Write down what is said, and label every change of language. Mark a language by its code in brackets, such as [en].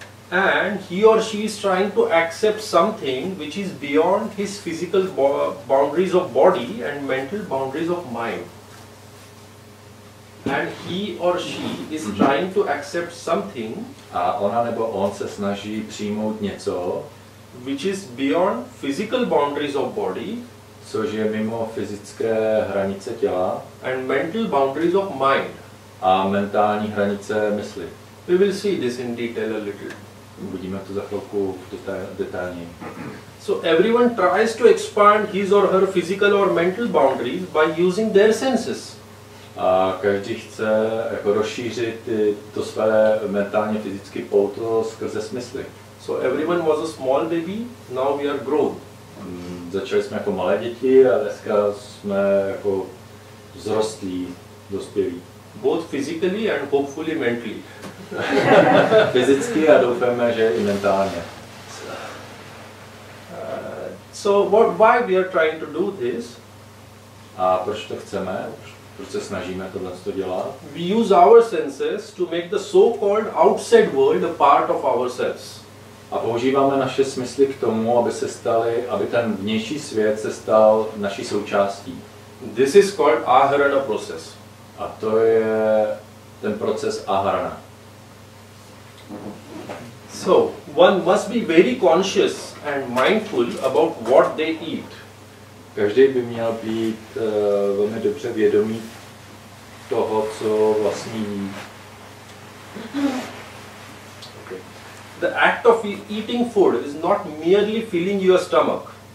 [en] And he or she is trying to accept something which is beyond his physical boundaries of body and mental boundaries of mind. And he or she is trying to accept something [cs] A ona nebo on se snaží přijmout něco, [en] which is beyond physical boundaries of body [cs] což je mimo fyzické hranice těla [en] and mental boundaries of mind. [cs] a mentální hranice mysli. [en] We will see this in detail a little. [cs] Uvidíme to za chvilku detailněji. [en] So everyone tries to expand his or her physical or mental boundaries by using their senses. [cs] A každý chce jako rozšířit to své mentálně fyzické pouto skrze smysly. [en] So everyone was a small baby, now we are grown. [cs] Začali jsme jako malé děti a dneska jsme jako vzrostlí, dospělí. [en] Both physically and hopefully mentally. [cs] Fyzicky a doufáme, že i mentálně. [en] So why we are trying to do this? [cs] A proč to chceme? Proč se snažíme tohle dělat? [en] We use our senses to make the so-called outside world a part of ourselves. [cs] A používáme naše smysly k tomu, aby ten vnější svět se stal naší součástí. [en] This is called aharana process. [cs] A to je ten proces aharana. [en] So one must be very conscious and mindful about what they eat. [cs] Každý by měl být velmi dobře vědomý toho, co vlastně jí. [en] Okay. The act of eating food is not merely filling your stomach.